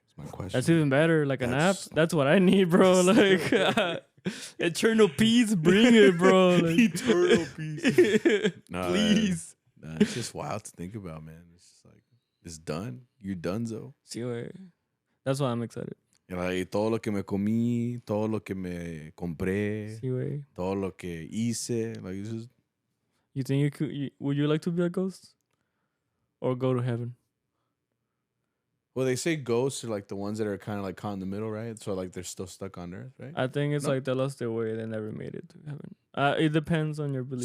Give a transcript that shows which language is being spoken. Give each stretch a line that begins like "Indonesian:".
English: That's my question. That's even better. Like a nap. That's what I need, bro. Like eternal peace, bring it, bro. Like, eternal peace. Nah, please. Nah, it's just wild to think about, man. It's just like it's done. You're donezo. See, That's why I'm excited.
Spanish: Like, todo lo que me comí, todo lo que me compré, Sí, güey. todo lo que hice.
English: Like, it's just, You think you could? Would you like to be a ghost, or go to heaven? well, they say ghosts are like the ones that are kind of like caught in the middle, right? So like they're still stuck on Earth, right? I think it's No. like they lost their way. They never made it to heaven. It depends on your beliefs.